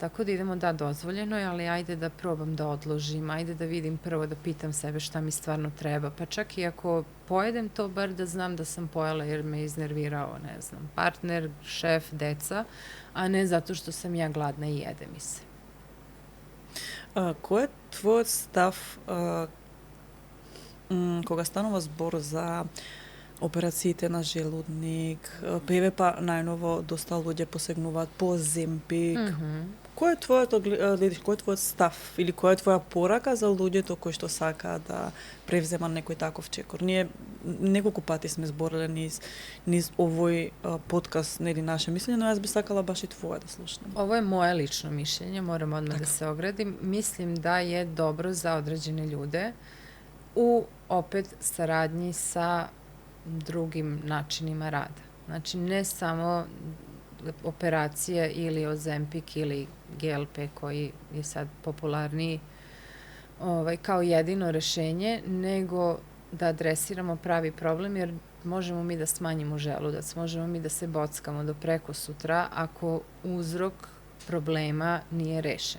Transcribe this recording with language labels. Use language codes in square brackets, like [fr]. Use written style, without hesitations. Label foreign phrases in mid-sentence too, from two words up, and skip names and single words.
[sr] Tako da idemo, da, dozvoljeno je, ali ajde da probam da odložim, ajde da vidim prvo, da pitam sebe šta mi stvarno treba, pa čak i ako pojedem to, bar da znam da sam pojela jer me iznervirao, ne znam, partner, šef, deca, a ne zato što sam ja gladna i jede mi se. [mk] Кој е твојот став кога станува збор за операциите на желудник, па најново доста луѓе посегнуваат по Земпик. Кој е твојот став или која е твоја порака за луѓето кои што сакаат да превземат некој таков чекор? Ние неколку пати сме збореле низ овој подкаст, нели наше мислење, но јас би сакала баш и твое да слушнем. [sr] Ovo je moje lično mišljenje, moram odmah da se ogradim. Mislim da je dobro za određene ljude u opet saradnji sa drugim načinima rada. Znači, ne samo operacija ili Ozempik ili GLP koji je sad popularniji kao jedino rešenje, nego da adresiramo pravi problem, jer možemo mi da smanjimo želudac, možemo mi da se bockamo do preko sutra ako uzrok problema nije rešen.